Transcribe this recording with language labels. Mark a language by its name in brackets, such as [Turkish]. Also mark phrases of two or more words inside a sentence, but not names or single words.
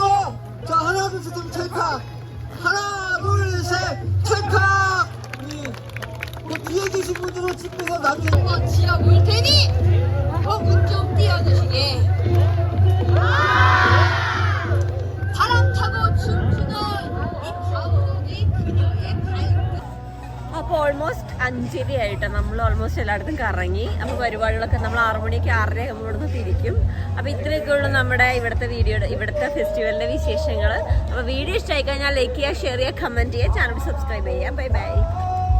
[Korean] 자 하나 둘 셋 찰칵. 하나 둘 셋 찰칵. 그 뒤에 계신 분들은 집에서 나중에. 지하 물 테니 문 좀 띄워주시게. 바람 타고 춤추는 이 가오리 그녀의 발끝. [Malayalam] അപ്പോൾ ഓൾമോസ്റ്റ് 5:30 ആയിട്ട് നമ്മൾ ഓൾമോസ്റ്റ് എല്ലായിടത്തും കറങ്ങി. അപ്പോൾ പരിപാടികളൊക്കെ നമ്മൾ 6 മണിക്ക് 6:30 ആകുമ്പോൾ ഇവിടുന്ന് തിരിക്കും. അപ്പോൾ ഇത്രയൊക്കെ ഉള്ളൂ നമ്മുടെ ഇവിടുത്തെ ഫെസ്റ്റിവലിൻ്റെ വിശേഷങ്ങൾ. അപ്പോൾ വീഡിയോ ഇഷ്ടമായി കഴിഞ്ഞാൽ ലൈക്ക് ചെയ്യുക, ഷെയർ ചെയ്യുക, കമൻറ്റ് ചെയ്യുക, [English] channel subscribe [Malayalam] ചെയ്യുക. [English] bye bye.